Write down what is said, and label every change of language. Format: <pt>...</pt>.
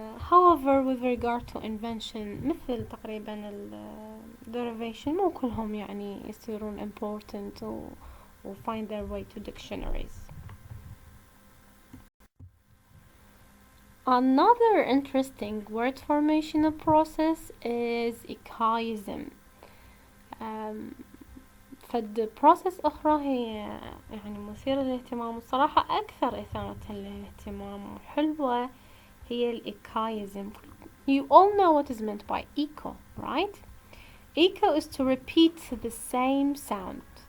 <en>However with regard to invention</en> <ar>مثل تقريبا</ar> <en>derivation</en> <ar>مو كلهم يعني يصيرون</ar> <en>important or find their way to dictionaries. Another interesting word formation process is echoism.</en> <ar>فد process أخرى هي يعني مثيرة للاهتمام، والصراحة أكثر إثارة للاهتمام وحلوة هي echoism.</ar> <en>You all know what is meant by echo, right? Echo is to repeat the same sound.</en>